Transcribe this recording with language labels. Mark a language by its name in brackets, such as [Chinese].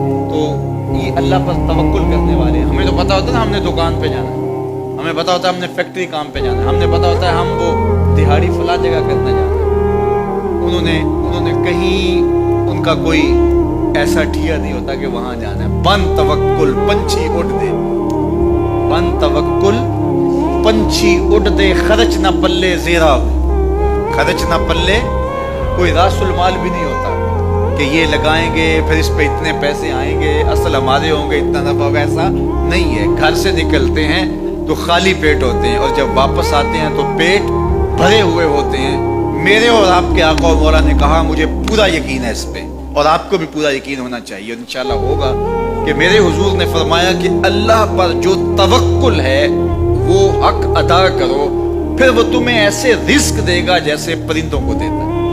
[Urdu] تو یہ اللہ پر توکل کرنے والے, ہمیں تو پتا ہوتا ہے نا ہم نے دکان پہ جانا ہے, ہمیں پتا ہوتا ہے ہم نے فیکٹری کام پہ جانا ہے, ہم نے پتا ہوتا ہے ہم وہ دہاڑی فلاں جگہ کرنے جانا ہے. انہوں نے کہیں ان کا کوئی ایسا ٹھیا نہیں ہوتا کہ وہاں جانا ہے. [Punjabi] بن توکل پنچھی اڑ دے, بن توکل پنچھی اڑ دے, خرچ نہ پلے زیرا ہو, خرچ نہ پلے. [Urdu] کوئی راس المال بھی نہیں ہوتا کہ یہ لگائیں گے پھر اس پہ اتنے پیسے آئیں گے, اصل ہمارے ہوں گے, اتنا نفع ہوگا, ایسا نہیں ہے. گھر سے نکلتے ہیں تو خالی پیٹ ہوتے ہیں اور جب واپس آتے ہیں تو پیٹ بھرے ہوئے ہوتے ہیں. میرے اور آپ کے آقا و مولا نے کہا مجھے پورا یقین ہے اس پہ, اور آپ کو بھی پورا یقین ہونا چاہیے, اور انشاءاللہ ہوگا کہ میرے حضور نے فرمایا کہ اللہ پر جو توکل ہے وہ حق ادا کرو, پھر وہ تمہیں ایسے رزق دے گا جیسے پرندوں کو دیتا ہے.